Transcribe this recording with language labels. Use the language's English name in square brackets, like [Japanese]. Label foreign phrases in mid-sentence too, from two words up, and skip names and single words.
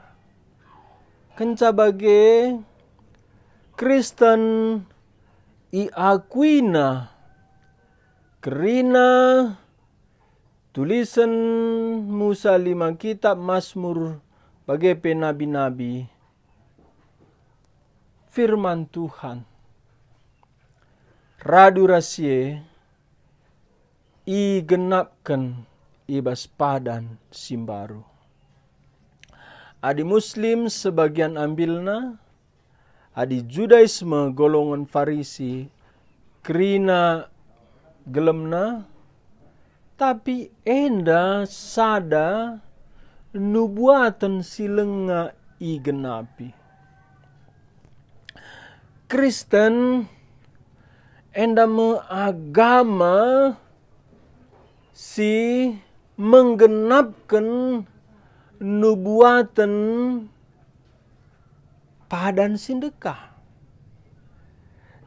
[Batak Karo] Kenca bage Kristen iakuina kerina tulisan Musa 5 kitab Mazmur bagai nabi-nabi firman Tuhan. Radu rasie i genapkan ibas padan simbaru. Adi Muslim sebagian ambilna, adi Judaisme [Indonesian] golongan Farisi [Batak Karo] kerina gelemna, tapi enda sada nubuatan silenga igenapi. Kristen enda agama si menggenapkan nubuatan padan sindekah.